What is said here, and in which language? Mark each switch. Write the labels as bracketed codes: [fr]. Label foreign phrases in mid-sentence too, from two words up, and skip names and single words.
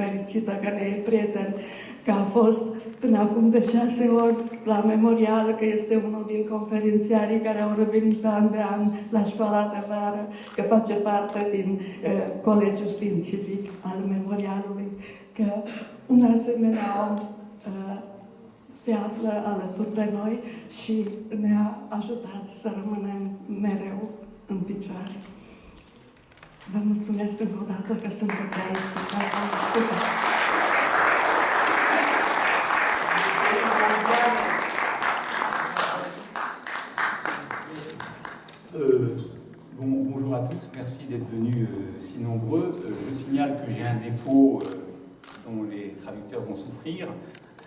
[ro] fericită că ne e prieten, că a fost până acum de 6 ori la Memorial, că este unul din conferențiarii care au revenit an de an la școala de vară, că face parte din Colegiul Științific al Memorialului, că un asemenea om se află alături de noi și ne-a ajutat să rămânem mereu în picioare. Vă mulțumesc încă o dată că sunteți aici și că am ascultat. [fr] Bonjour à tous, merci d'être venus si nombreux. Je signale que j'ai un défaut dont les traducteurs vont souffrir.